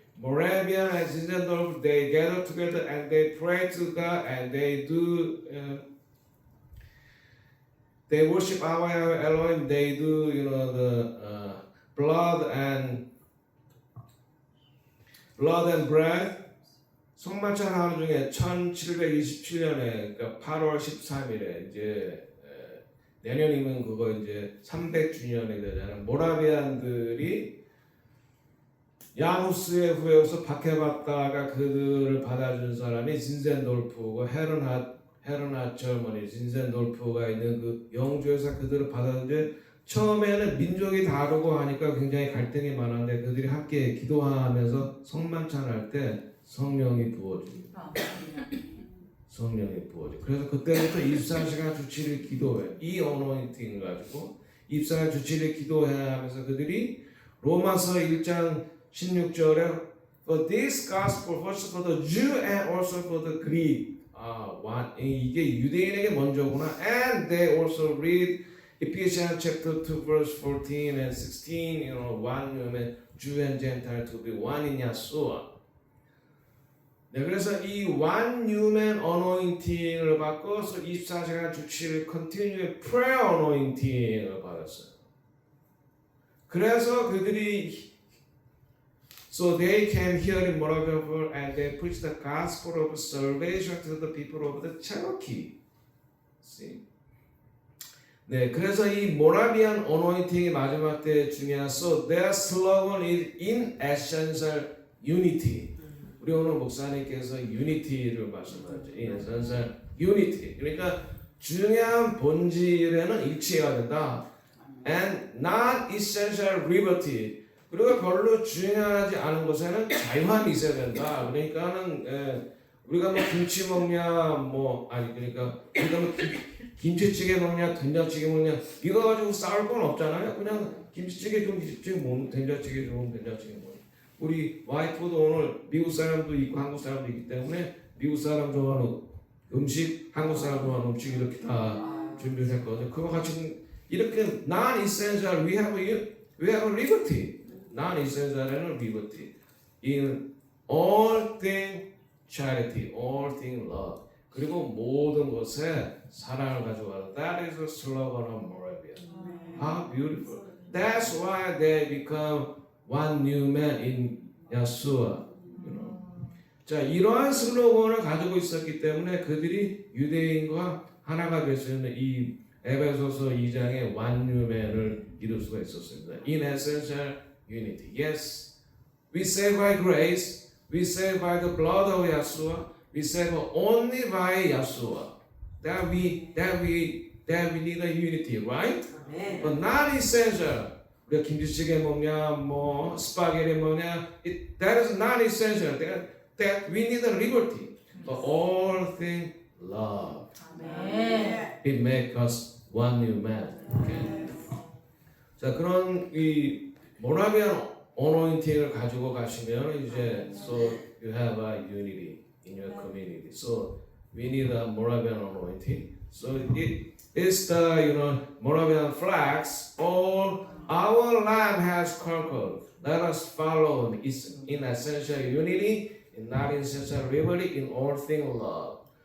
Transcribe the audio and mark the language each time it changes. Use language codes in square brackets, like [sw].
[en] Moravian and Zinzendorf, they gather together and they pray to God and they do they worship our Elohim. They do the blood and bread. [ko] 성만찬 하루 중에 1727년에 그러니까 8월 13일에 이제 내년이면 그거 이제 300주년이 되잖아요. 모라비안들이 야누스의 후예로서 박해받다가 그들을 받아준 사람이 진센돌프고 헤르나 젊은이 진센돌프가 있는 그 영주에서 그들을 받았는데 처음에는 민족이 다르고 하니까 굉장히 갈등이 많았는데 그들이 함께 기도하면서 성만찬할 때 성령이 부어집니다. 성령이 부어져. 그래서 그때부터 24시간 주 7일 기도해. 이 어노인팅 가지고 24시간 주 7일 기도해야 하면서 그들이 로마서 1장 16절에 [en] For this gospel first for the Jew and also for the Greek. [ko] 이게 유대인에게 먼저구나. [en] And they also read Ephesians chapter 2 verse 14 and 16. One human Jew and Gentile to be one in Yeshua. [ko] 네, 그래서 이 [en] one human anointing [ko] 을 바꿔서 24시간 주 7일 [en] continuous prayer anointing [ko] 을 받았어요. 그래서 그들이 [en] So they came here in Moravian and they preached the gospel of salvation to the people of the Cherokee. See? [ko] 네, 그래서 이 모라비안 어노인팅이 마지막 때 중요한 [en] So their slogan is in essential unity. [ko] 우리 오늘 목사님께서 unity를 말씀하죠. [en] in essential unity. [ko] 그러니까 중요한 본질에는 일치해야 된다. [en] And non-essential liberty. [ko] 그리고 별로 중요하지 않은 것에는 자유함이 있어야 된다. 그러니까는 우리가 뭐 김치 먹냐, 그러니까 우리가 뭐 김치찌개 먹냐, 된장찌개 먹냐 이거 가지고 싸울 건 없잖아요. 그냥 김치찌개 좀 김치찌개 먹는 된장찌개 좀 된장찌개 먹는. 우리 와이프도 오늘 미국 사람도 있고 한국 사람도 있기 때문에 미국 사람 좋아하는 음식, 한국 사람 좋아하는 음식 이렇게 다 준비를 했거든요. 그거 같이 이렇게 [en] non-essential we have liberty. non-essential에는 liberty. in all thing charity, all thing love. [ko] 그리고 모든 것에 사랑을 가져가는. [en] That is the slogan of Moravia. How beautiful. That's why they become one new man in Yeshua. [ko] 자, 이러한 슬로건을 가지고 있었기 때문에 그들이 유대인과 하나가 될 수 있는 이 에베소서 2장의 one new man을 이룰 수가 있었습니다. [en] In essential unity. Yes, we save by grace. We save by the blood of Yeshua. We save only by Yeshua. That we need a unity, right? Amen. But not essential. [ko] 우리가 김치찌개 먹냐, 스파게티 먹냐, [en] that is not essential. That we need a liberty. But all things love. Amen. It makes us one new man. Okay. [ko] 자, 그런 이 모라비안 어노인팅을 가지고 가시면 이제 [en] so you have a unity in your community. So we need a Moravian anointing. So it is the Moravian flags. All our life has conquered. Let us follow in essential unity, in not essential liberty, in all things love.